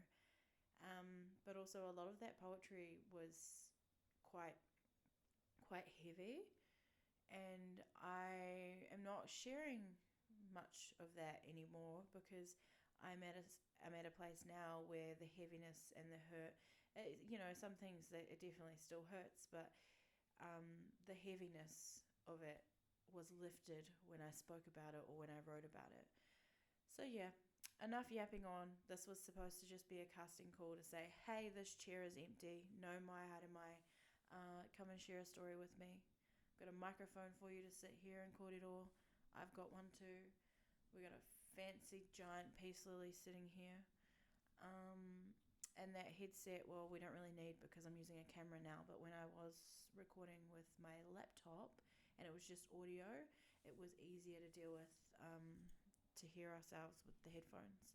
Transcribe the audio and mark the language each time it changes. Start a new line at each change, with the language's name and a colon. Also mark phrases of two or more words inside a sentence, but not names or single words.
English: But also a lot of that poetry was quite heavy, and I am not sharing much of that anymore because I'm at a place now where the heaviness and the hurt, some things that it definitely still hurts, but the heaviness of it was lifted when I spoke about it or when I wrote about it. So yeah, enough yapping on. This was supposed to just be a casting call to say, hey, this chair is empty.
Māori: No mai haere mai.
English: Come and share a story with me. I've got a microphone for you to sit here and kōrero. I've got one too. We got a fancy giant peace lily sitting here. And that headset, well, we don't really need because I'm using a camera now, but when I was recording with my laptop and it was just audio, it was easier to deal with, to hear ourselves with the headphones.